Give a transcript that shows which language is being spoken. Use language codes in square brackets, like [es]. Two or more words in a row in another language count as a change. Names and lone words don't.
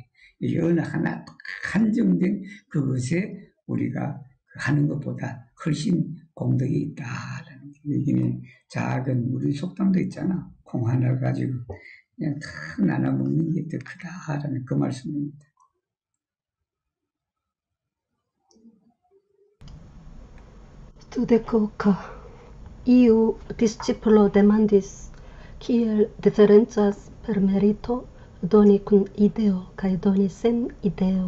[ko] 이게 어느 하나 한정된 그것에 우리가 하는 것보다 훨씬 공덕이 있다라는 거예요. 이게 작은 우리 속담도 있잖아. 콩 하나를 가지고 그냥 다 나눠 먹는 게 더 크다라는 그 말씀입니다. [eo] Studecoca. Iu discipulo demandis, kiel diferencas per merito doni kun ideo kaj doni sen ideo.